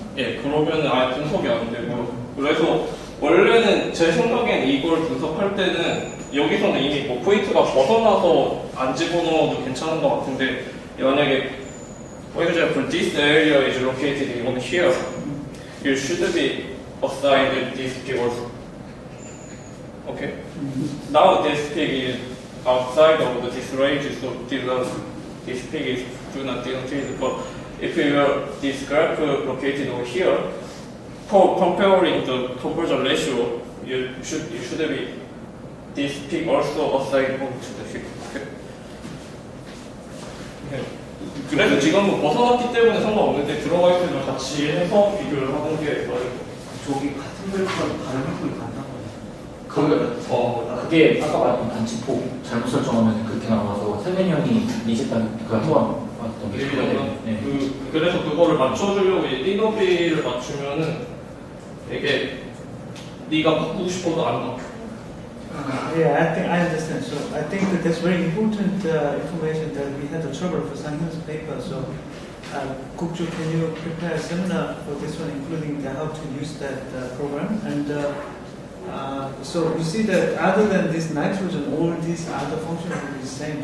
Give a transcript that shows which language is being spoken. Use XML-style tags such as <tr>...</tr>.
<ko>예, 그러면은 아예 분석이 안 되고 그래서 원래는 제 생각엔 이걸 분석할 때는 여기서는 이미 뭐 포인트가 벗어나서 안 집어넣어도 괜찮은 것 같은데 만약에</ko> <en>for example this area is located on here you should be assigned this peak also. Okay? Now this peak is outside of this range so this peak is do not denoted but if you are this graph located over here for comparing the conversion ratio, you should be this peak also assigned to the peak. Okay.</en> <ko>그래서 지금은 벗어났기 때문에 상관없는데 들어가 있을 때 같이 해서 비교를 하는 게 맞을 것 같아요. 저기 같은 그래프가 다른 그래프를 간다고 그게 아까 말했던 단치폭 잘못 설정하면 그렇게 나와서 세면이 형이 리셋한 그 한번 봤던 게 네. 그래서 그거를 맞춰주려고 리너비를 맞추면은 이게 네가 바꾸고 싶어도 안 바뀌어.</ko> <en>Yeah, I think I understand. So I think that that's very important information that we had the trouble for Sang-hyun's paper. So, Kukju, can you prepare a seminar for this one, including how to use that program? And so you see that other than this nitrogen, all these other functions will be the same.</en>